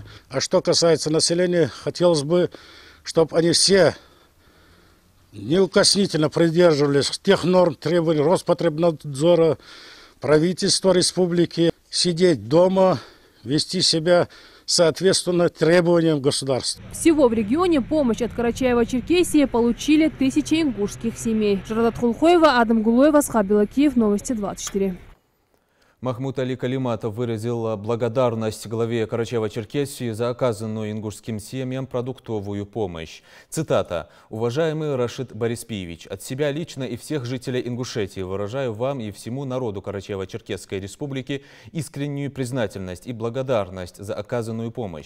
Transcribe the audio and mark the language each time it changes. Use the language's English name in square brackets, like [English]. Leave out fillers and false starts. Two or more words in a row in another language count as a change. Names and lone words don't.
[Russian] А что касается населения, хотелось бы, чтобы они все неукоснительно придерживались тех норм, требований Роспотребнадзора, правительства республики, сидеть дома, вести себя соответственно требованиям государства. Всего в регионе помощь от Карачаева-Черкесии получили 1000 ингушских семей. Жаридат Халухоева, Адам Гулоева, Схабила, Киев, Новости 24. Махмуд Али Калиматов выразил благодарность главе Карачаева-Черкесии за оказанную ингушским семьям продуктовую помощь. Цитата. «Уважаемый Рашид Бориспиевич, от себя лично и всех жителей Ингушетии выражаю вам и всему народу Карачаево-Черкесской республики искреннюю признательность и благодарность за оказанную помощь.